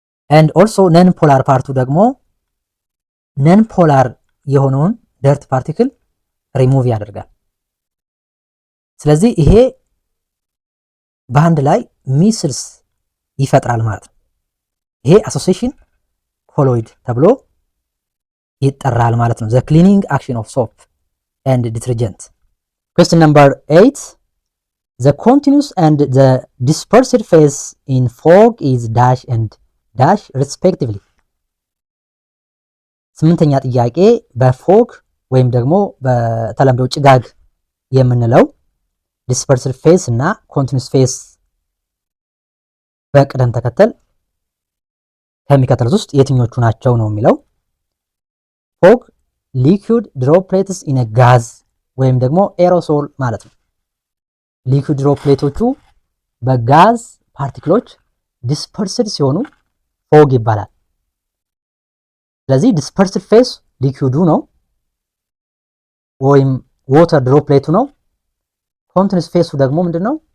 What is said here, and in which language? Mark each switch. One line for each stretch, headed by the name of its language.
English: and also
Amharic: ነን ፖላር ፓርቱ ደግሞ ነን ፖላር የሆነውን ደርት ፓርቲክል ሪሙቭ ያደርጋል። ስለዚህ ይሄ በአንድ ላይ ሚስልስ ይፈጥራል ማለት ነው። ይሄ አሶሲዬሽን ኮሎይድ ተብሎ ይጠራል ማለት ነው።
English: the cleaning action of soap and detergent. Question number 8. The continuous and the dispersed phase in fog is dash and dash respectively.
Amharic: ስምንተኛ ጥያቄ በፎግ ወይም ደግሞ በተለምዶ ጭጋግ የምንለው ዲስፐርስድ ፌስ እና ኮንቲኒዩስ ፌስ በቅደም ተከተል ከሚከተሉት ውስጥ የትኞቹ ናቸው ነው የሚለው። ፎግ ሊኩዊድ ድሮፕሌትስ ኢን ጋዝ ወይም ደግሞ ኤሮሶል ማለት ነው። ሊኩዊድ ድሮፕሌቶቹ በጋዝ ፓርቲክሎች ዲስፐርስድ ሲሆኑ ፎግ ይባላል። ስለዚህ ዲስፐርስድ ፌስ ሊኩዊዱ ነው ወይም ዋተር ድሮፕሌቱ ነው። ኮንቲኒዩስ ፌሱ ደግሞ ምንድነው?